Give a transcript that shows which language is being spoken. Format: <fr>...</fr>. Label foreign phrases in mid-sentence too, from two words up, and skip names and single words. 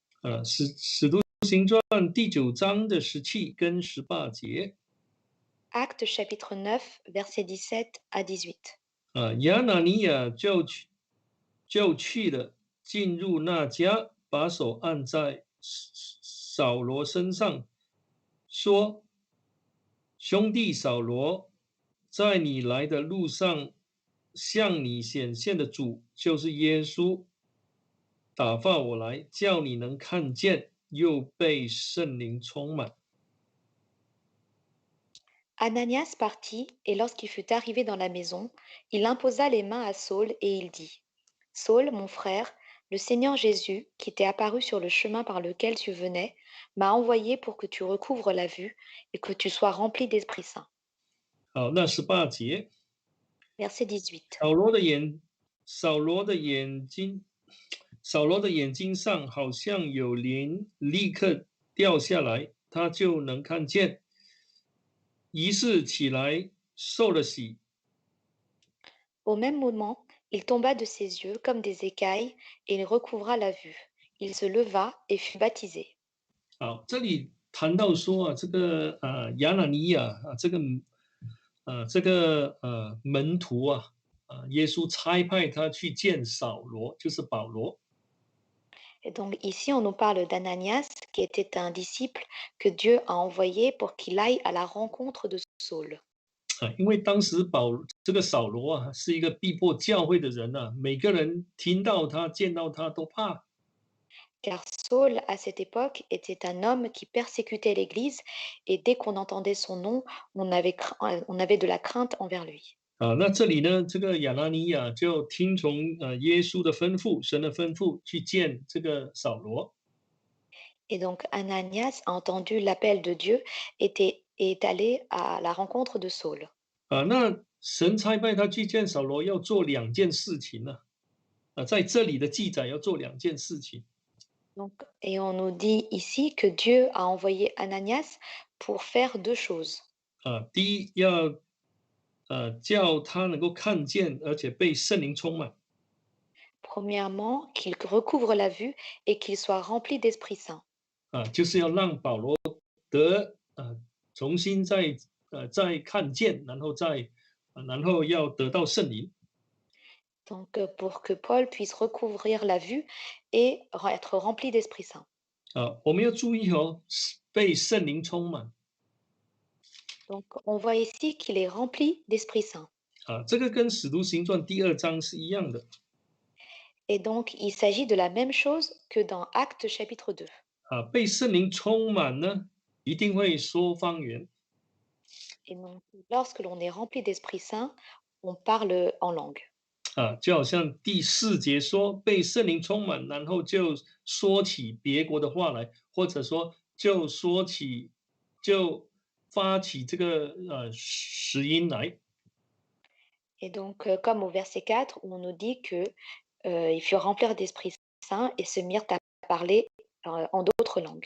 <zh>使徒行传第9章的17跟18节。</zh> <fr>Actes chapitre 9, verset 17 à 18.</fr> <zh>亚拿尼亚就去了，进入那家，把手按在扫罗身上，说：兄弟扫罗，在你来的路上，向你显现的主就是耶稣，打发我来，叫你能看见，又被圣灵充满。</zh> <fr>Ananias partit, et lorsqu'il fut arrivé dans la maison, il imposa les mains à Saul et il dit, Saul, mon frère, le Seigneur Jésus, qui t'est apparu sur le chemin par lequel tu venais, m'a envoyé pour que tu recouvres la vue et que tu sois rempli d'Esprit Saint.</fr> <zh>好，那18节，</zh> <fr>Verset 18.</fr> <zh>扫罗的眼睛上好像有鳞，立刻掉下来，他就能看见。于是起来受了洗。</zh> <fr>Au même moment, il tomba de ses yeux comme des écailles et il recouvra la vue. Il se leva et fut baptisé.</fr> <zh>好，这里谈到说这个亚拿尼亚门徒耶稣差派他去见扫罗，就是保罗。</zh> <fr>Et donc ici, on nous parle d'Ananias, qui était un disciple que Dieu a envoyé pour qu'il aille à la rencontre de Saul.</fr> <zh>因为当时这个扫罗是一个逼迫教会的人每个人听到他、见到他都怕。</zh> <fr>Car Saul, à cette époque, était un homme qui persécutait l'Église et dès qu'on entendait son nom, on avait de la crainte envers lui.</fr> <zh>那这里呢，这个亚拿尼亚就听从耶稣的吩咐、神的吩咐，去见这个扫罗。</zh> <fr>Et donc Ananias a entendu l'appel de Dieu et est allé à la rencontre de Saul.</fr> <zh>那神差派他去见扫罗，要做2件事情呢。在这里的记载要做2件事情。</zh> <fr>Donc, et on nous dit ici que Dieu a envoyé Ananias pour faire 2 choses.</fr> <zh>第一要叫他能够看见，而且被圣灵充满。</zh> <fr>Premièrement, qu'il recouvre la vue et qu'il soit rempli d'Esprit Saint.</fr> <zh>就是要让保罗得重新再看见，然后要得到圣灵。</zh> <fr>Donc, pour que Paul puisse recouvrir la vue et être rempli d'Esprit Saint.</fr> <zh>我们要注意被圣灵充满。</zh> <fr>Donc, on voit ici qu'il est rempli d'Esprit Saint.</fr> <zh>这个跟使徒行传第2章是一样的。</zh> <fr>Et donc, il s'agit de la même chose que dans Actes chapitre 2.</fr> <zh>被圣灵充满呢，一定会说方言。</zh> <fr>Et donc, lorsque l'on est rempli d'Esprit Saint, on parle en langue.</fr> <zh>就好像第4节说被圣灵充满，然后就说起别国的话来，或者说就发起这个实音来。</zh> <fr>Et donc, comme au verset 4, où on nous dit que ils furent remplis d'Esprit Saint et se mirent à parler en d'autres langues.</fr>